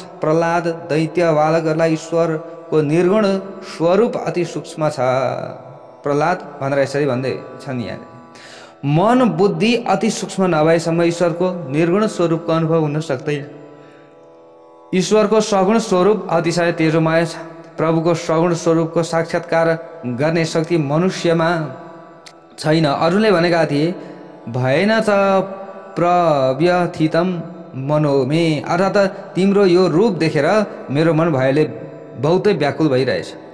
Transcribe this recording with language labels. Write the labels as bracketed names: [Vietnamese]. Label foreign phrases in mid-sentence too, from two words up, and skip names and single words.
[Nepali] प्रहलाद दैत्य बालकहरूलाई ईश्वरको निर्गुण स्वरूप अति सूक्ष्म छ। प्रहलाद भनेर यसरी भन्दै छन् यहाँ, मन बुद्धि अति सूक्ष्म नभएसम्म ईश्वरको निर्गुण स्वरूपको अनुभव हुन सक्दैन। ईश्वरको सगुण स्वरूप अतिशय तेजोमय छ। प्रभुको सगुण स्वरूपको साक्षात्कार गर्ने शक्ति मनुष्यमा छैन। अरूले भनेका थिए, [Sanskrit] भएन च प्रव्यथितम मनोमे, [Nepali] अर्थात् तिम्रो यो रूप देखेर मेरो मन भयले बहुतै व्याकुल भइरहेछ।